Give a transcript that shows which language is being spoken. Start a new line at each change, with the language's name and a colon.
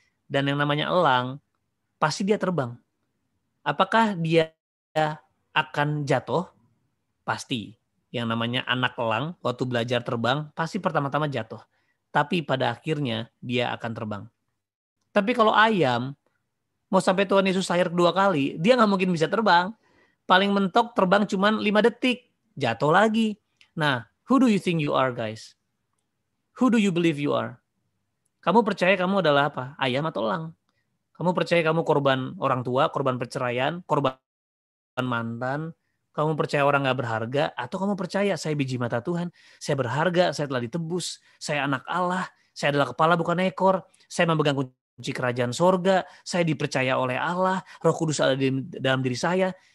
Indonesian: Dan yang namanya elang, pasti dia terbang. Apakah dia akan jatuh? Pasti. Yang namanya anak elang, waktu belajar terbang, pasti pertama-tama jatuh. Tapi pada akhirnya dia akan terbang. Tapi kalau ayam, mau sampai Tuhan Yesus lahir kedua kali, dia nggak mungkin bisa terbang. Paling mentok terbang cuma 5 detik. Jatuh lagi.
English: Nah, who do you think you are, guys? Who do you believe you are?
Indonesian: Kamu percaya kamu adalah apa? Ayam atau elang? Kamu percaya kamu korban orang tua, korban perceraian, korban mantan? Kamu percaya orang gak berharga? Atau kamu percaya saya biji mata Tuhan, saya berharga, saya telah ditebus, saya anak Allah, saya adalah kepala bukan ekor, saya memegang kunci kerajaan sorga, saya dipercaya oleh Allah, Roh Kudus ada di dalam diri saya.